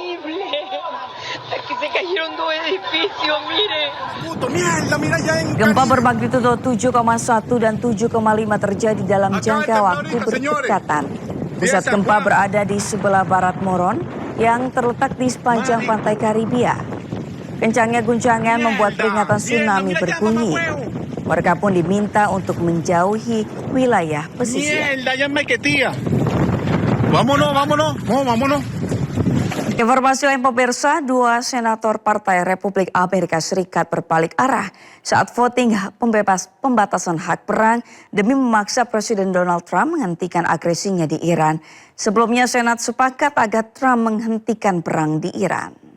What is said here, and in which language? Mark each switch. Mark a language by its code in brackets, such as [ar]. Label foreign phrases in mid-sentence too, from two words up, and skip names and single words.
[id] Gempa bermagnitudo 7,1 dan 7,5 terjadi dalam jangka waktu berdekatan. Pusat gempa berada di sebelah barat Moron yang terletak di sepanjang pantai Karibia. Kencangnya guncangan membuat peringatan tsunami berbunyi. Warga pun diminta untuk menjauhi wilayah pesisir. [es] Mierda, ya me quetía. Vámonos, vámonos, vámonos. [id] Informasi lain pemirsa, dua senator Partai Republik Amerika Serikat berbalik arah saat voting pembatasan hak perang demi memaksa Presiden Donald Trump menghentikan agresinya di Iran. Sebelumnya Senat sepakat agar Trump menghentikan perang di Iran.